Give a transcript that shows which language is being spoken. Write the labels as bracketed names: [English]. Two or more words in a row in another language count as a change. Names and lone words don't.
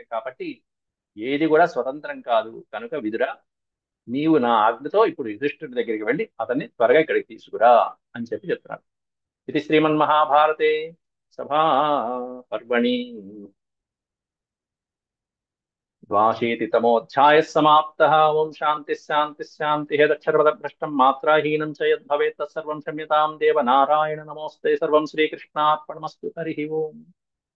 [Telugu] కాబట్టి ఏది కూడా స్వతంత్రం కాదు. కనుక విదురా, నీవు నా ఆజ్ఞతో ఇప్పుడు యుధిష్ఠుడి దగ్గరికి వెళ్ళి అతన్ని త్వరగా ఇక్కడికి తీసుకురా అని చెప్పి చెప్తున్నాడు. [Sanskrit] ఇది శ్రీమన్మహాభారతే సభా పర్వణి 82తమోऽధ్యాయः समाप्तः। ओम शांति शांति शांति। यदक्षरपदभ्रष्टं मात्राहीनं च यद्भवेत् तत्सर्वं क्षम्यतां देव नारायण नमोऽस्ते। सर्वं श्रीकृष्णार्पणमस्तु। हरिः ओम्।